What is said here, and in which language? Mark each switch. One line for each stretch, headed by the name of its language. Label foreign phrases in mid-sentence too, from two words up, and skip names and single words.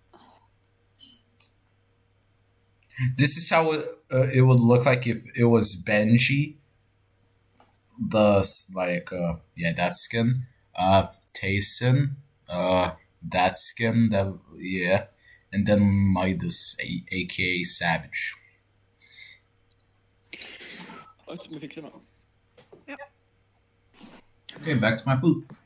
English: This is how it would look like if it was Benji. That skin. Tayson. That skin. And then Midas, aka Savage.
Norwegian: Vi fikser nå.
English: Okay, back to my food.